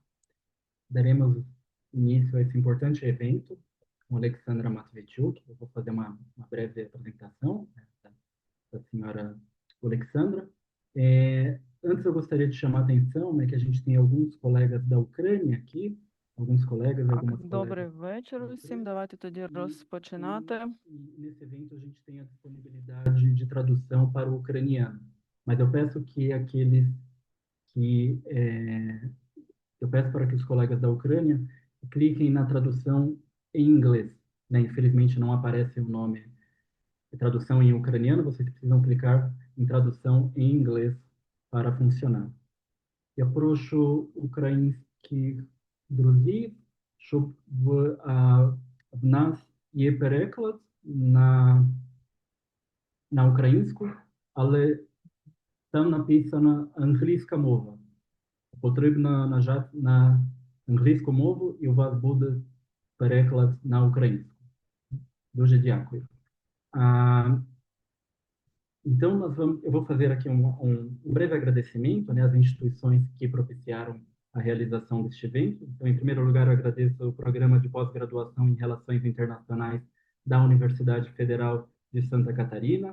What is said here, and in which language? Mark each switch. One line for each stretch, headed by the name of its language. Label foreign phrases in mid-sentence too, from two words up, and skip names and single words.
Portuguese: Daremos início a esse importante evento com a Alexandra Matvichuk. Eu vou fazer uma breve apresentação, né, da senhora Alexandra. Antes, eu gostaria de chamar a atenção, né, que a gente tem alguns colegas da Ucrânia aqui, alguns colegas e
Ukrainian: Так,
Portuguese: algumas colegas
Ukrainian: добрий вечір
Portuguese: da
Ukrainian: усім.
Portuguese: Ucrânia,
Ukrainian: Давайте тоді
Portuguese: e,
Ukrainian: розпочинати.
Portuguese: nesse evento a gente tem a disponibilidade de tradução para o ucraniano. Mas eu peço que aqueles que eu peço para que os colegas da Ucrânia cliquem na tradução em inglês, né? Infelizmente não aparece o nome de tradução em ucraniano, vocês precisam clicar em tradução em inglês para funcionar.
Ukrainian: Я прошу українських друзів, щоб в нас є переклад на українську, але там написана англійська мова. Потрібно нажати на англійську мову, і у вас буде переклад на українську. Дуже дякую.
Portuguese: Ah, então, eu vou fazer aqui um breve agradecimento, né, às instituições que propiciaram a realização deste evento. Então, em primeiro lugar, eu agradeço o Programa de Pós-Graduação em Relações Internacionais da Universidade Federal de Santa Catarina.